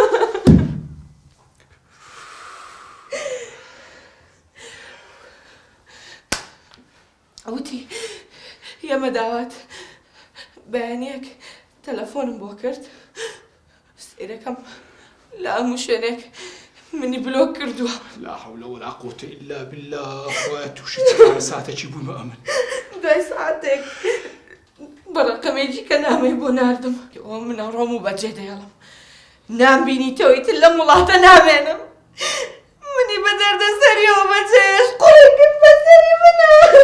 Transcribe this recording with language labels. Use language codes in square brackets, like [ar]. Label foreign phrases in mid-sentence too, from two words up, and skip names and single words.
[ckb] وتی ئێمە داوات بەیانیەک تەلەفۆنم بۆ کرد. سێرەکەم لە هەموو شوێنێک منی بلۆک کردووە. [ar] لا حول ولا قوة إلا بالله. [ckb] خوای تووشی چقدر ساعتێکی بوومە ئەمن. دوای ساعتێک بەڕقەمێکی کە نامەی بۆ ناردم. ئەوە منە ڕۆم و بەجێ دەیەڵم. نامبینیتەوەی تر لە وڵاتە نامێنم. منی بە دەردەسەریەوە بەجێش قوڵی کرد بەسەری منە.